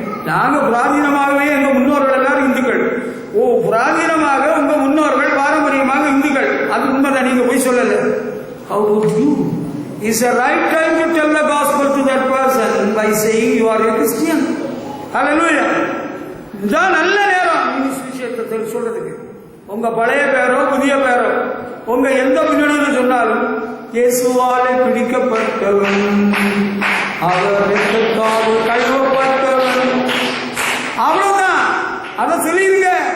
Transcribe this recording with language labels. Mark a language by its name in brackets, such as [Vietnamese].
[Tamil] நாங்க புராதீனமாகவே எங்க முன்னோர்கள் எல்லாரும் இந்துக்கள். ஓ, புராதீனமாக உங்க முன்னோர்கள் பாரம்பரியமாக இந்துக்கள், அது உண்மைதான், நீங்க போய் சொல்லல. [English] How would you? Is a right time to tell the gospel to that person by saying you are a Christian. Hallelujah. [Tamil] இதான் நல்ல நேரம் நீங்க சுவிசேஷத்தை சொல்றதுக்கு. உங்க பழைய பேரோ புதிய பேரோ உங்க எந்த பின்னணியில் சொன்னாலும் இயேசுவாலே பிடிக்கப்பட்டவன், அவர் இரத்தத்தால் கழுவப்பட்டவன், அவ்வளவுதான். அதை சொல்லிருங்க.